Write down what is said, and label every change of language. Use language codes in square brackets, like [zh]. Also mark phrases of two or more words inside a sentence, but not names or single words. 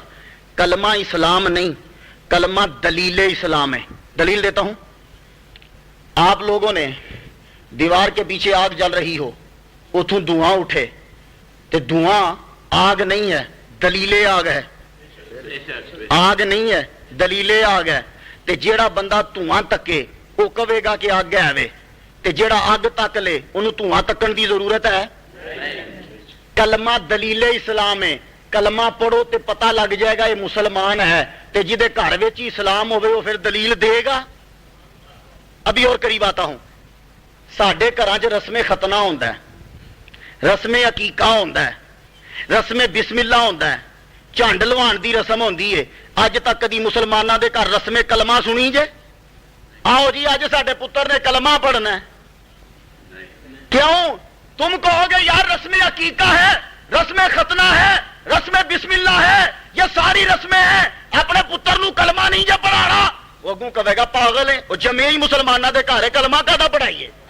[ur] کلمہ اسلام نہیں، کلمہ دلیل اسلام ہے۔ دلیل دیتا ہوں، آپ لوگوں نے دیوار کے پیچھے آگ جل رہی ہو، اتوں دھواں اٹھے، تو دھواں آگ نہیں ہے، دلیل آگ ہے، آگ نہیں ہے، دلیل آگ ہے۔ [pa] تے جیڑا بندہ دھواں تکے وہ کہے گا کہ اگ ہے، تے جیڑا اگ تک لے انہوں دھواں تکن دی ضرورت ہے؟ [ur] کلمہ دلیل اسلام ہے، کلمہ پڑھو تے پتہ لگ جائے گا یہ مسلمان ہے، [pa] تے جدے گھر وچ اسلام ہوئے وہ پھر دلیل دے گا۔ [ur] ابھی اور قریب آتا ہوں، [pa] ساڈے گھراں 'چ رسم ختنہ ہوندا ہے، رسم عقیقہ ہوندا ہے، رسم بسم اللہ ہوندا ہے، جھنڈ لوان دی رسم ہوندی ہے۔ اج تک کدی مسلماناں دے گھر رسم کلمہ سنی جے؟ آؤ جی اج ساڈے پتر نے کلمہ پڑھنا ہے، کیوں؟ [ur] تم کہو گے یار رسم عقیقہ ہے، رسم ختنہ ہے، رسم بسم اللہ ہے، یہ ساری رسمیں ہیں، [pa] اپنے پتر نو کلمہ نہیں جا پڑھانا، [ur] وہ اگوں کہے گا پاگل ہے، وہ جمعی [pa] مسلمانہ دے گھر [ur] کلمہ کہاں پڑھائیے؟